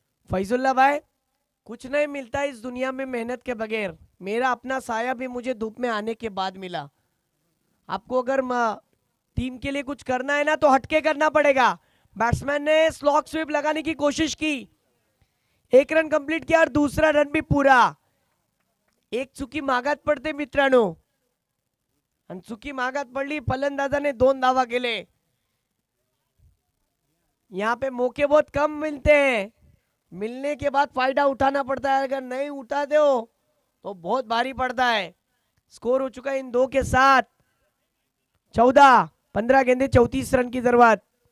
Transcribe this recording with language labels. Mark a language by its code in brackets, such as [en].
[hi] फैजुल्ला भाई, कुछ नहीं मिलता इस दुनिया में मेहनत के बगैर। मेरा अपना साया भी मुझे धूप में आने के बाद मिला। आपको अगर टीम के लिए कुछ करना है ना तो हटके करना पड़ेगा। बैट्समैन ने स्लॉग स्वीप लगाने की कोशिश की, 1 रन कंप्लीट किया और दूसरा रन भी पूरा। [mr] एक चुकी मागात पडते मित्रांनो, आणि चुकी मागात पडली, फलंदाजाने 2 धावा केले। [hi] यहाँ पे मौके बहुत कम मिलते हैं, मिलने के बाद फायदा उठाना पड़ता है। अगर नहीं उठाते हो तो बहुत भारी पड़ता है। स्कोर हो चुका है इन 2 के साथ 14, 15 गेंदे 34 रन की जरूरत।